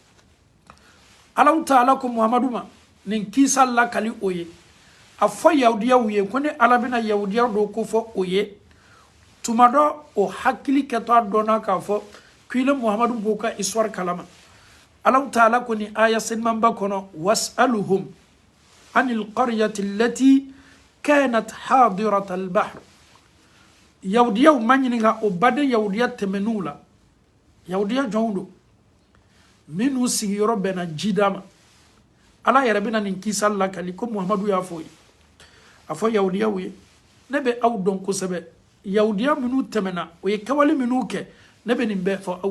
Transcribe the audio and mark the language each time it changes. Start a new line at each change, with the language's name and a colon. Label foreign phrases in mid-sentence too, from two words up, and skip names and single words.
Bambara: alaw taala ko muhamadu ma nin kisa lakali o ye a fɔ yahudiyaw ye ko ne ala bɛna yahudiyaw do ko fɔ o ye tuma dɔ o hakili kɛtɔ a dɔnna k'a fɔ k'ile muhamadu b'o ka histoire kalama alaw taala ko ni aya senmanba kɔnɔ
Arabic: واسألهم عن القرية التي كانت حاضرة البحر
Bambara: yahudiyaw ma ɲininka o baden yahudiya tɛmɛn'u la yahudiya jɔnw do minnu sigiyɔrɔ bɛnna jida ma ala yɛrɛ bɛna nin kisa lakali ko muhamadu y'a fɔ ye a fɔ yahudiyaw ye ne bɛ aw dɔn kosɛbɛ yahudiya minnu tɛmɛna o ye kawale minnu kɛ ne bɛ nin bɛɛ fɔ aw